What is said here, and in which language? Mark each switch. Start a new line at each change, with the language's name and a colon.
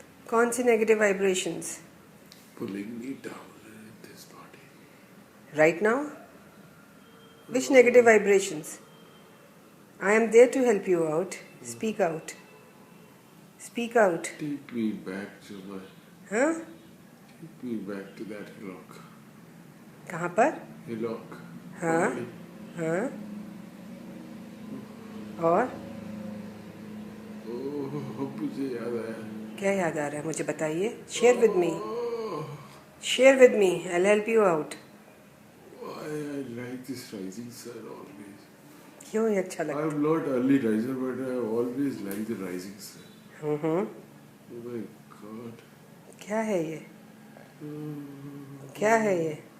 Hindi: कौन सी negative vibrations?
English: Pulling me down in this body. Right now? Which negative vibrations? I am there to help you out. Speak out. Speak out. Take me back to my.
Hindi: हाँ?
English: Take me back to that hillock.
Hindi: कहाँ पर?
English: Hillock.
Hindi: हाँ? हाँ? और Oh, मुझे याद आया. क्या याद आ रहा है मुझे बताइए?
English: Share with me. Share with me. I will help you out. Why I like this rising sun always.
Hindi: क्यों ये अच्छा लगता
English: I'm not early riser, but I always like the rising sun.
Hindi: है?
English: Oh my God.
Hindi: क्या है ये? क्या है ये?